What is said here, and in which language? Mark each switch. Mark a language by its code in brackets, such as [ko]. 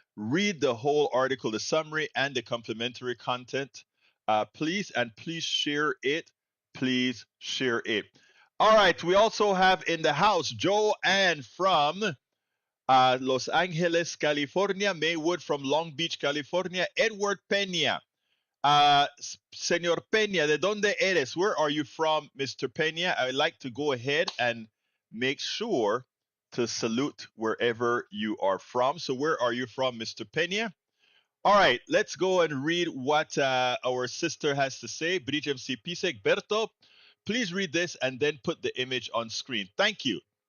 [en] Read the whole article, the summary, and the complementary content. Please share it. Please share it. All right. We also have in the house Joanne from Los Angeles, California, Maywood from Long Beach, California, Edward Pena. [es] Senor Pena, ¿de dónde eres? [en] Where are you from, Mr. Pena? I would like to go ahead and make sure to salute wherever you are from. So, where are you from, Mr. Pena? All right, let's go and read what our sister has to say. Bridge MC Pisek, Berto, please read this and then put the image on screen. Thank you.